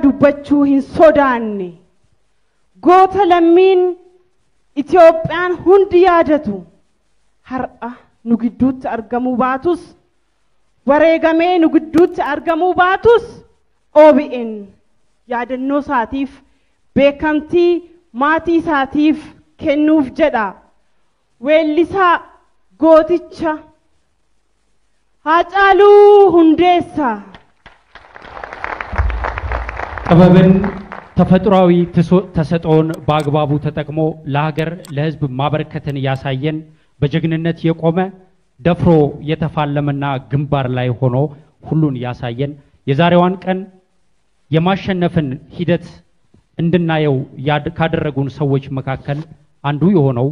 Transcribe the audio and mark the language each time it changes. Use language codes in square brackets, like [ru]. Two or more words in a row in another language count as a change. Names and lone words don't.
[om] dubbachuu hin sodaanne goota lammiin Itoophiyaan hundi yaadatu har'a nu gidduutti argamuu baatus wareegamee nu gidduutti argamuu baatus OBN yaadannoo isaatiif beekamtii maatii isaatiif kennuuf jedha weellisaa gooticha Haacaaluu Hundeessaa [am] ጥበብን ተፈጥሯዊ ተሰጥኦን በአግባቡ ተጠቅሞ ለሀገር ለህዝብ ማበረከትን ያሳየን በጀግንነት የቆመ ደፍሮ የተፋለመና ግንባር ላይ ሆኖ ሁሉን ያሳየን የዛሬዋን ቀን የማሸነፍን ሂደት እንድናየው ካደረጉን ሰዎች መካከል አንዱ የሆነው